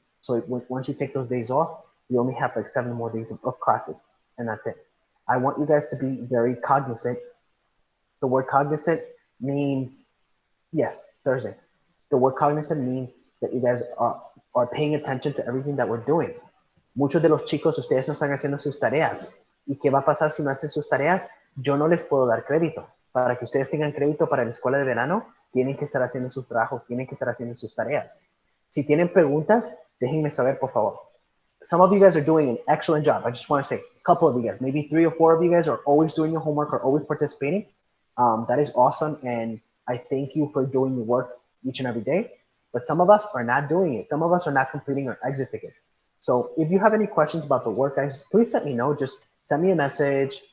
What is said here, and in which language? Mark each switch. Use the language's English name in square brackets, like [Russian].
[English] So once you take those days off, you only have like 7 more days of classes, and that's it. I want you guys to be very cognizant. The word cognizant means, yes, Thursday. The word cognizant means that you guys are paying attention to everything that we're doing. [Spanish] Muchos de los chicos, ustedes no están haciendo sus tareas. ¿Y qué va a pasar si no hacen sus tareas? Yo no les puedo dar crédito. Para que ustedes tengan crédito para la escuela de verano, tienen que estar haciendo sus trabajos, tienen que estar haciendo sus tareas. Si tienen preguntas, déjenme saber, por favor. [English] Some of you guys are doing an excellent job. I just want to say, a couple of you guys, maybe 3 or 4 of you guys are always doing your homework or always participating. That is awesome, and I thank you for doing your work each and every day. But some of us are not doing it. Some of us are not completing our exit tickets. So if you have any questions about the work, guys, please let me know. Just send me a message.